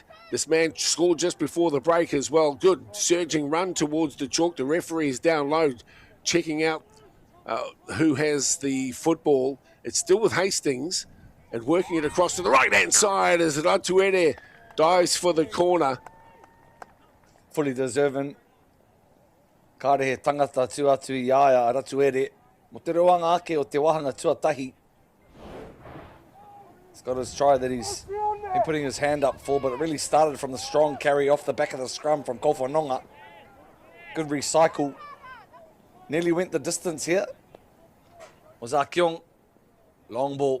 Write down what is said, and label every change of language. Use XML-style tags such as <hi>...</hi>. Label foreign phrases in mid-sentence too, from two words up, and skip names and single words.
<en>This man scored just before the break as well. Good surging run towards the chalk. The referee is down low, checking out who has the football. It's still with Hastings and working it across to the right-hand side as Ratuere dives for the corner. Fully deserving.</en> <mi>Kāre he tangata tuatu I aia a Ratuere. Mo te roanga ake o te wahanga tuatahi.</mi> <en>He's got his try that he's been putting his hand up for, but it really started from the strong carry off the back of the scrum from Kowhanonga. Good recycle. Nearly went the distance here. Was Akiong. Long ball.</en>